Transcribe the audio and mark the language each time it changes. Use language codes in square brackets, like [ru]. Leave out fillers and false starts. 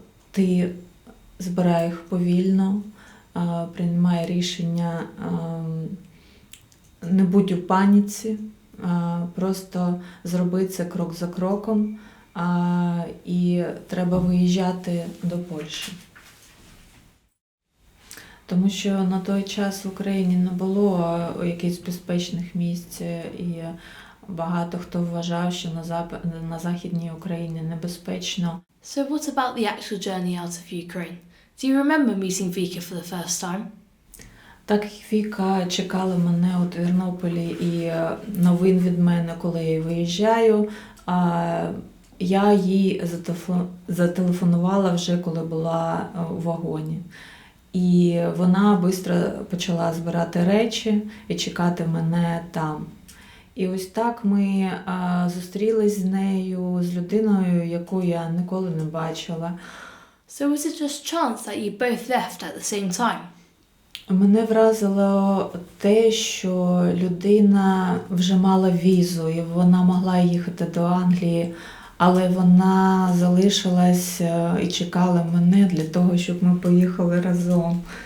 [uk] Ти збирай їх повільно, приймай рішення, не будь у паніці, просто зроби це крок за кроком, і треба виїжджати до Польщі. Тому що на той час в Україні не було якихось безпечних місць, і багато хто вважав, що на Західній Україні небезпечно. [en] So what about the actual journey out of Ukraine? Do you remember meeting Vika for the first time? [uk] Так як Віка чекала мене у Тернополі і новин від мене, коли я виїжджаю, я їй зателефонувала вже, коли була у вагоні. І вона швидко почала збирати речі і чекати мене там. І ось так ми зустрілись з нею, з людиною, яку я ніколи не бачила. [en] So was it just chance that you both left at the same time? [uk] Мене вразило те, що людина вже мала візу, і вона могла їхати до Англії, але вона залишилась і чекала мене для того, щоб ми поїхали разом.